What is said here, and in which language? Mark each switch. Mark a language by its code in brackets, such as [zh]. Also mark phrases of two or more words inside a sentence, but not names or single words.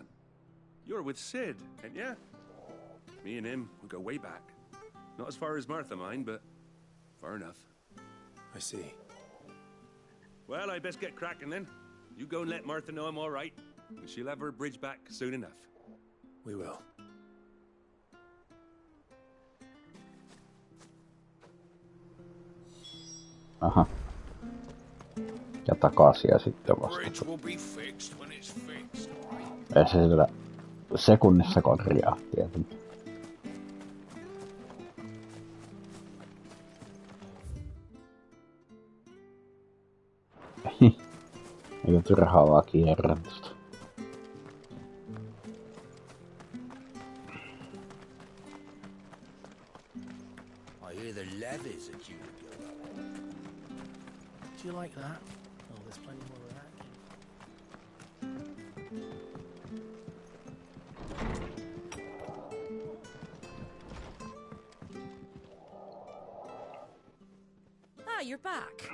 [en] You're with Sid, ain't ya? Me and him, we go way back. Not as far as Martha, mind, but far enough. I see. Well, I best get cracking then. You go and let Martha know I'm all right, and she'll have her bridge back soon enough. We will. Aha. [fi] Ja takaisin ja sitten vasta. Ei se sillä sekunnissa korjaa tietenkin. Eikö turhaa vaan kierrätystä? [en] I hear the levies are due to go up. Do you like that? Oh, there's plenty more of that. Ah, you're back.